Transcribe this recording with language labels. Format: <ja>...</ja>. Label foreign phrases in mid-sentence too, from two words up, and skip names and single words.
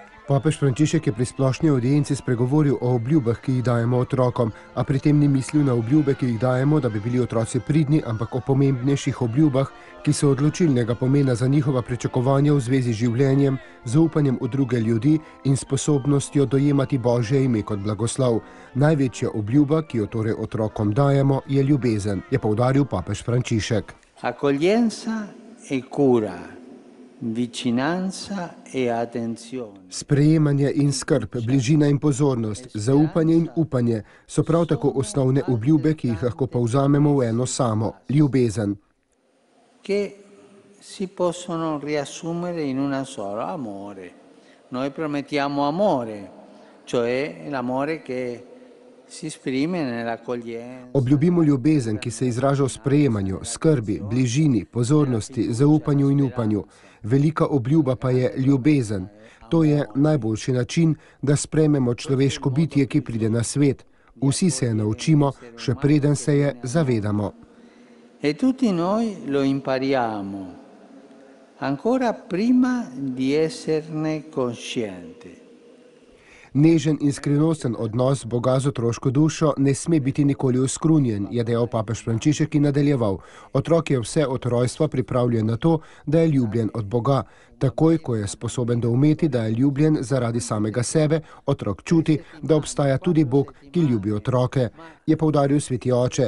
<sl>Papež Frančišek je pri splošni audienci spregovoril o obljubah, ki jih dajemo otrokom, a pri tem ni mislil na obljube, ki jih dajemo, da bi bili otroci pridni, ampak o pomembnejših obljubah, ki so odločilnega pomena za njihova pričakovanja v zvezi z življenjem, zaupanjem v druge ljudi in sposobnostjo dojemati Božje ime kot blagoslov. Največja obljuba, ki jo torej otrokom dajemo, je ljubezen, je poudaril papež Frančišek.</sl> <it>Accoglienza e cura. Vicinanza e attenzione.</it> <sl>Sprejemanje in skrb, bližina in pozornost, zaupanje in upanje so prav tako osnovne obljube, ki jih lahko povzamemo v eno samo, ljubezen.</sl> <it>Che si possono riassumere in una sola, amore. Noi promettiamo amore, cioè l'amore che si esprime nell'accoglienza.</it> <sl>Obljubimo ljubezen, ki se izraža v sprejemanju, skrbi, bližini, pozornosti, zaupanju in upanju. Velika obljuba pa je ljubezen. To je najboljši način, da sprejmemo človeško bitje, ki pride na svet. Vsi se je naučimo, še preden se je zavedamo.</sl> <it>E tutti noi lo impariamo, ancora prima di esserne coscienti.</it> <sl>Nežen in skrivnosten odnos Boga z otroško dušo ne sme biti nikoli oskrunjen, je dejal papež Frančišek in nadaljeval. Otrok je vse od rojstva pripravljen na to, da je ljubljen od Boga. Takoj, ko je sposoben doumeti, da je ljubljen zaradi samega sebe, otrok čuti, da obstaja tudi Bog, ki ljubi otroke, je poudaril sveti oče.</sl>